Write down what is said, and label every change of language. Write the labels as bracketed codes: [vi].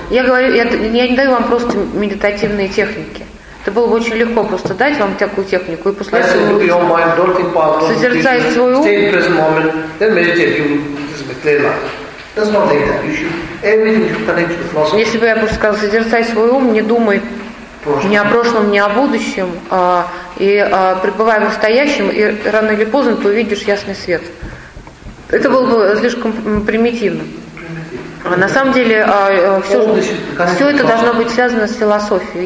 [ru] Я говорю, я не даю вам просто медитативные техники. Это было бы очень легко просто дать вам такую технику и после [en] этого look at your mind, don't think about it, [ru] созерцай свой ум. [en] Stay in present moment, then meditate, you will just be clear life. That's not like that. You should. [ru] Если бы я просто сказал, созерцай свой ум, не думай ни о прошлом, ни о будущем, пребывай в настоящем, и рано или поздно ты увидишь ясный свет. Это было бы слишком примитивно. На самом деле, все это должно быть связано с философией.